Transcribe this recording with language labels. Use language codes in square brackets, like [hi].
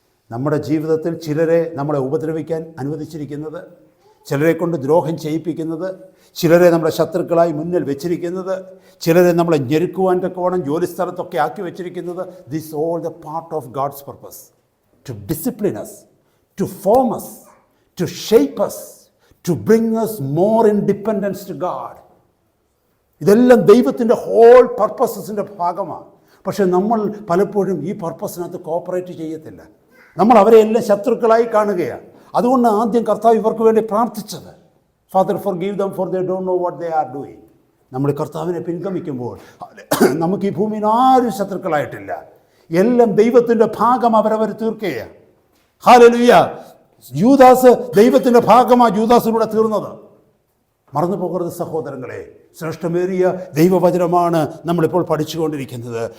[ml] നമ്മുടെ ജീവിതത്തിൽ ചിലരെ നമ്മളെ ഉപദ്രവിക്കാൻ അനുവദിച്ചിരിക്കുന്നത്, ചിലരെ കൊണ്ട് ദ്രോഹം ചെയ്യിപ്പിക്കുന്നത്, ചിലരെ നമ്മുടെ ശത്രുക്കളായി മുന്നിൽ വെച്ചിരിക്കുന്നത്, ചിലരെ നമ്മളെ ഞെരുക്കുവാൻ തക്കവണ്ണം ജോലിസ്ഥലത്തൊക്കെ ആക്കി വെച്ചിരിക്കുന്നത്, [en] This all the part of God's purpose to discipline us, to form us, to shape us, to bring us more in dependence to God. [ml] ഇതെല്ലാം ദൈവത്തിൻ്റെ ഹോൾ പർപ്പസസിൻ്റെ ഭാഗമാണ്. പക്ഷെ നമ്മൾ പലപ്പോഴും ഈ പർപ്പസിനകത്ത് കോപ്പറേറ്റ് ചെയ്യത്തില്ല. നമ്മൾ അവരെ എല്ലാം ശത്രുക്കളായി കാണുകയാണ്. അതുകൊണ്ട് ആദ്യം കർത്താവ് ഇവർക്ക് വേണ്ടി പ്രാർത്ഥിച്ചത്. [en] Father forgive them for they don't know what they are doing. [ml] നമ്മൾ കർത്താവിനെ പിൻഗമിക്കുമ്പോൾ നമുക്ക് ഈ ഭൂമിയിൽ ആരും ശത്രുക്കളായിട്ടില്ല. എല്ലാം ദൈവത്തിൻ്റെ ഭാഗം അവരവർ തീർക്കുകയാണ്. ഹല്ലേലൂയ. യൂദാസ് ദൈവത്തിൻ്റെ ഭാഗമാണ് ജൂദാസിലൂടെ തീർന്നത്. മറന്നു പോകരുത് സഹോദരങ്ങളെ. ശ്രേഷ്ഠമേറിയ ദൈവവചനമാണ് നമ്മളിപ്പോൾ പഠിച്ചുകൊണ്ടിരിക്കുന്നത്.